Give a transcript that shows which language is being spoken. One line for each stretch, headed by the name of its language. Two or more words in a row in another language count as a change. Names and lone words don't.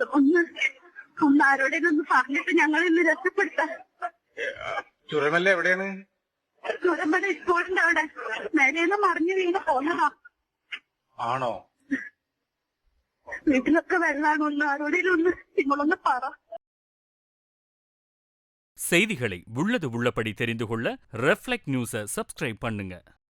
Malayalam: ഒന്ന് ആരോടെങ്കിലും ഒന്ന് പറഞ്ഞിട്ട് ഞങ്ങൾ ഇന്ന് രക്ഷപ്പെടുത്താം. ചുരമല്ല എവിടെയാണ്? ചുരമ്പട സ്കൂളിന്റെ അവിടെ മേലേന്ന് മറിഞ്ഞു വീണ് പോന്നതാ. ആണോ? വീട്ടിലൊക്കെ വെള്ളമാണ്. ഒന്ന് ആരോടെങ്കിലും ഒന്ന് നിങ്ങളൊന്ന് പറ.
Tamil: செய்திகளை உள்ளது உள்ளபடி தெரிந்து கொள்ள ரெஃப்ளெக்ட் நியூஸை சப்ஸ்கிரைப் பண்ணுங்க.